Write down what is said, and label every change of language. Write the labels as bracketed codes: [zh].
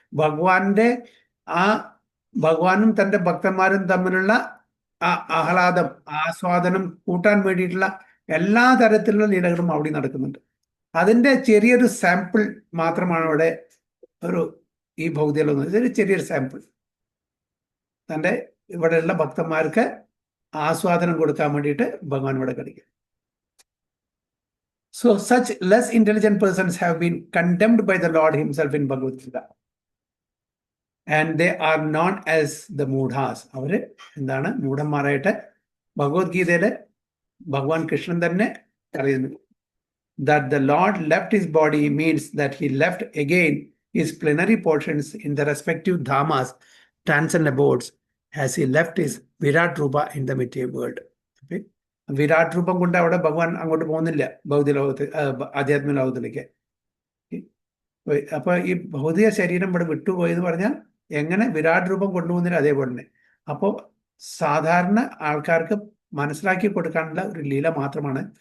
[ml] ഭഗവാന്റെ ഭഗവാനും തൻ്റെ ഭക്തന്മാരും തമ്മിലുള്ള ആ ആഹ്ലാദം, ആസ്വാദനം കൂട്ടാൻ വേണ്ടിയിട്ടുള്ള എല്ലാ തരത്തിലുള്ള ലീലകളും അവിടെ നടക്കുന്നുണ്ട്. അതിൻ്റെ ചെറിയൊരു സാമ്പിൾ മാത്രമാണ് ഇവിടെ ഈ ഭൗതികലോകം. ഇതൊരു ചെറിയൊരു സാമ്പിൾ. തൻ്റെ ഇവിടെയുള്ള ഭക്തന്മാർക്ക് ആസ്വാദനം കൊടുക്കാൻ വേണ്ടിയിട്ട് ഭഗവാൻ ഇവിടെ കളിക്കും. [en] So such less intelligent persons have been condemned by the Lord himself in Bhagavad Gita. And they are known as the Moodhas. [ml] അവര് എന്താണ്? മൂഢന്മാരായിട്ട് ഭഗവത്ഗീതയില് ഭഗവാൻ കൃഷ്ണൻ തന്നെ പറയുന്നു. [en] That the Lord left his body means that he left again his plenary portions in the respective dhamas, transcendent abodes, as he left his Virat Rupa in the material world. Okay? [ml] Virat രൂപം കൊണ്ട് അവിടെ ഭഗവാൻ അങ്ങോട്ട് പോകുന്നില്ല, ഭൗതിക ലോകത്ത്, ആധ്യാത്മിക ലോകത്തിലേക്ക്. അപ്പൊ ഈ ഭൗതിക ശരീരം ഇവിടെ വിട്ടുപോയെന്ന് പറഞ്ഞാൽ എങ്ങനെ വിരാട് രൂപം കൊണ്ടുപോകുന്നില്ല, അതേപോലെ തന്നെ. അപ്പോൾ സാധാരണ ആൾക്കാർക്ക് മനസ്സിലാക്കി കൊടുക്കാനുള്ള ഒരു ലീല മാത്രമാണ്.